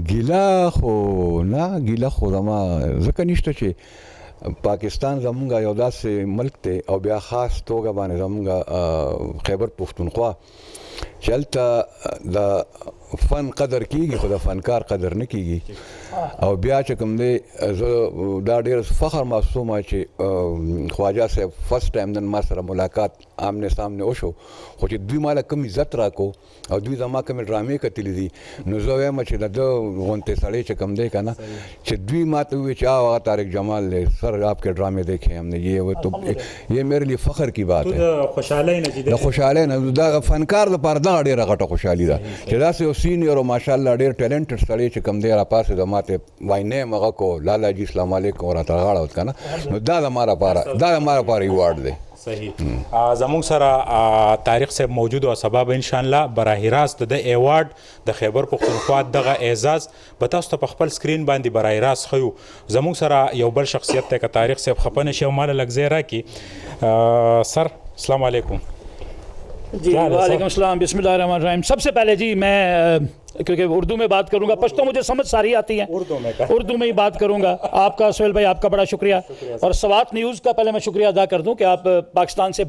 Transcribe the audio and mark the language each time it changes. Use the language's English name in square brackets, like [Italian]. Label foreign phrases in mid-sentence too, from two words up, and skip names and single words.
[Pashto] ګیله خو نه ګیله خو زما ځکه نشته چې پاکستان زمونږ یو داسې ملک دی او بیا خاص توګه باندې زمونږ خیبر پښتونخوا چې هلته د فن قدر کیږي خو د فنکار قدر نه کیږي او بیا چې کوم دی زه دا ډېر فخر محسوسوم چې خواجه صاحب [English] first time [Pashto] نن ما سره ملاقات [Urdu] آمنے سامنے [Pashto] وشو خو چې دوی ماله کوم عزت راکو او دوی زما کومې ډرامې کتلې دي نو زه وایم چې د ده غونتې سړی چې کوم دی که نه چې دوی ما ته ووایي چې هغه طارق جمال دی [Urdu] سر آپ کے ڈرامے دیکھے ہم نے یہ میرے لیے فخر کی بات ہے [Pashto] د خوشحالۍ نه دا فنکار لپاره دغه ډېره غټه خوشحالي ده چې داسې یو سینیر او ماشاءالله ډېر ټیلنټډ سړی چې کوم دی راپاسېده ما ته وایي هغه کو لالا جي [Arabic] اسلام علیکم [Pashto] راته غاړه وت که نه نو دا زما لپاره ایوارډ دی صحیح زموږ سره تاریخ صاحب موجود او سبا به انشاءالله براه راست د ایوارډ د خیبر پښتونخوا دغه اعزاز به تاسو ته په خپل سکرین باندې براه راست ښیو زموږ سره یو بل شخصیت دی که تاریخ صاحب خفه نه شي او ماله لږ ځای راکړي سر [Arabic] السلام علیکم [Urdu] جی [Arabic] وعلیکم السلام بسم اللہ الرحمن الرحیم [Urdu] سب سے پہلے جی میں کیونکہ اردو میں بات کروں گا پشتو مجھے سمجھ ساری آتی ہیں اردو میں ہی بات کروں گا آپ کا سہیل بھائی آپ کا بڑا شکریہ اور سوات نیوز کا پہلے میں شکریہ ادا کر دوں کہ آپ پاکستان سے